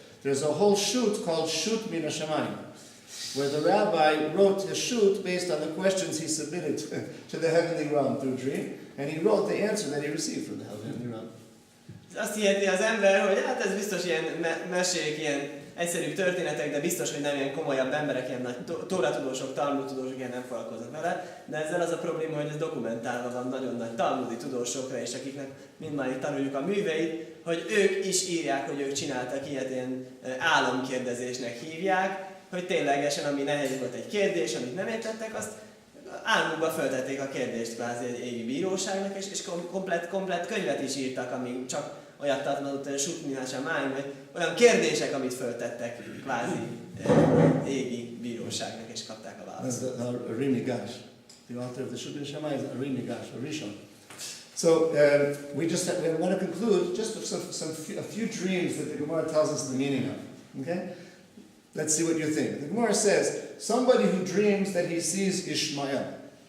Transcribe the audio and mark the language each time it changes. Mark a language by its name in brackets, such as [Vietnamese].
[English] There's a whole shoot called Shut Min HaShamayim, where the rabbi wrote his shoot based on the questions he submitted to the heavenly realm through dream, and he wrote the answer that he received from the heavenly realm. [Hungarian] Azt hiheti az ember, hogy hát ez biztos ilyen mesék, ilyen egyszerű történetek, de biztos, hogy nem ilyen komolyabb emberek, ilyen nagy tóratudósok, talmudtudósok ilyen nem foglalkoznak vele, de ezzel az a probléma, hogy ez dokumentálva van nagyon nagy talmudi tudósokra, és akiknek mindmáig tanuljuk a műveit, hogy ők is írják, hogy ők csináltak ilyet, ilyen álomkérdezésnek hívják, hogy ténylegesen, ami nehéz volt egy kérdés, amit nem értettek, azt álmukba föltették a kérdést kvázi egy égi bíróságnak, és komplett könyvet is írtak, ami csak olyat tartalmazott, Shut Min HaShamayim, vagy olyan kérdések, amit föltettek kvázi égi bíróságnak, és kapták a választ. [English] That's Ari Migash. The author of the Shut Min HaShamayim is Ari Migash, a Rishon. So we want to conclude just with a few dreams that the Gemara tells us the meaning of. Okay? Let's see what you think. The Gemara says, somebody who dreams that he sees Ishmael.